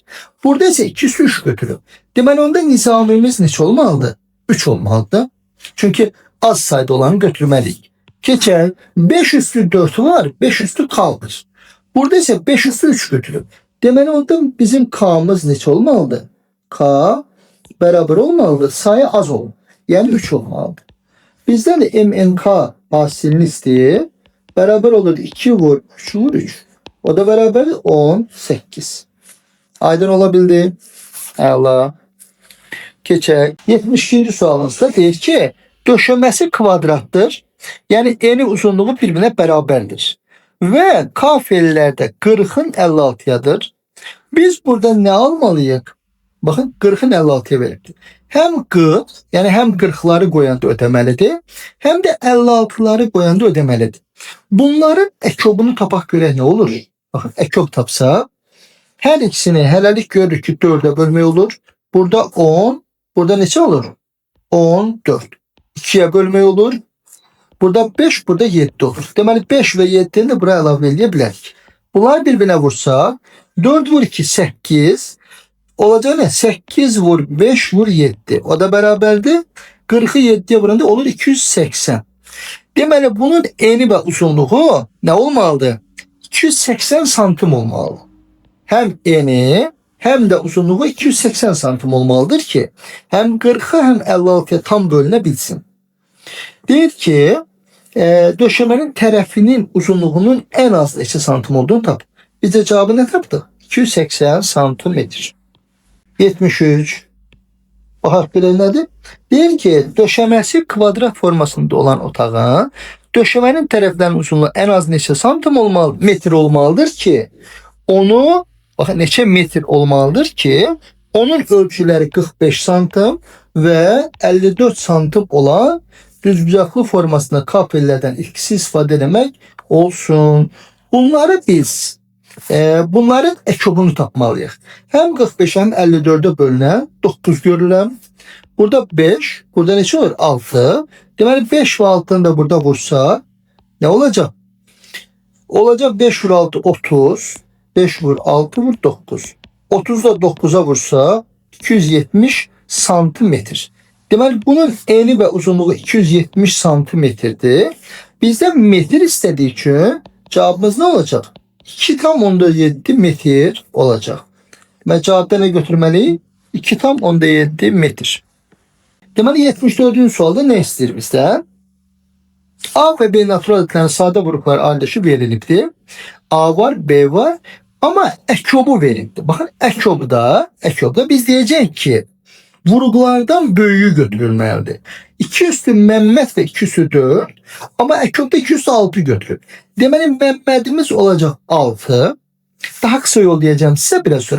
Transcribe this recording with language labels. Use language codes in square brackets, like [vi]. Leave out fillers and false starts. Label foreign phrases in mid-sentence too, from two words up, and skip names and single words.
[az] Burada ise 2 üstü 3 götürüb. Deməli onda nizamimiz neçə olmalıdır? 3 olmalıdır. Çünkü az sayıda olanı götürməliyik. Keçək. 5 üstü 4 var, 5 üstü kaldır. Burada ise 5 üstü 3 götürüb. Deməli onda bizim K'mız neçə olmalıdır? K beraber olmalıdır. Sayı az olur. Yani 3 olmalıdır. Bizden de MNK hasilini isteyir. Beraber olur 2 vur 3 vur 3. O da beraber 18. Aydın olabildi. Allah. Keçək. 72. sualımızda deyir ki, döşəməsi kvadrattır. Yani eni uzunluğu birbirine beraberdir. Ve K felilerde 40'ın 56'yadır. Biz burada ne almalıyıq? [tr] Bakın 40'ın 56'ya verildi. [az] Hem 40, yani hem 40'ları qoyanda ödəməlidir, hem de 56'ları qoyanda ödəməlidir. Bunların ekobunu tapaq görək ne olur? Bakın ekob tapsa, her ikisini hələlik görürük ki 4'e bölmək olur. Burada 10, burada neçə olur? 14. 2'ye bölmək olur. Burada 5, burada 7 olur. Deməli 5 ve 7'ni de buraya əlavə edə bilərik. Bunlar birbirine vursa, 4 vur 2, 8. [tr] Olacak ne? 8 vur 5 vur 7. [az] O da beraberdi. 40'ı 7'ye vuranda olur 280. Deməli bunun eni ve uzunluğu ne olmalıdır? 280 santim olmalı. Hem eni hem de uzunluğu 280 santim olmalıdır ki hem 40'ı hem 56'ya tam bölünebilsin. Deyir ki döşemenin tərəfinin uzunluğunun en az neçə santim olduğunu tap. Biz de cevabı ne tapdıq? 280 santimetr. 73. Baxaq belə nədir? Deyir ki, döşəməsi kvadrat formasında olan otağın döşəmənin tərəflərinin uzunluğu en az neçə santim olmalı, metr olmalıdır ki onu, baxın neçə metr olmalıdır ki onun ölçüləri 45 santim ve 54 santim olan düzbucaqlı formasında kapellerden ikisi istifadə etmək olsun. Bunları biz bunların ekobunu tapmalıyıq. Hem 45 hem 54'e bölünən 9 görürəm. Burada 5, burada neçə olur? 6. Deməli 5 ve 6'ını da burada vursa ne olacak? [tr] Olacak 5 vur 6 30. [az] 5 vur 6 vur 9. 30 da 9'a vursa 270 santimetr. Deməli bunun eni ve uzunluğu 270 santimetrdir. Bizden metr istediği için cevabımız ne olacak? [tr] 2,7 metr olacak. [az] Deməli cevabda ne götürməliyik? 2,7 metr. Deməli 74. sualda ne istəyir bizden? A ve B natural adedlərin sadə qrupları ayrılışı verilibdir. A var, B var ama ekobu verilibdir. [tr] Bakın ekobda biz diyeceğiz ki vurgulardan böyüğü götürülməlidir. [az] 2 üstü Məmməd ve 2 üstü 4 ama ekobda 2 üstü 6 götürüb. Deməli Məmmədimiz olacak 6. [tr] Daha kısa yol diyeceğim size biraz sonra.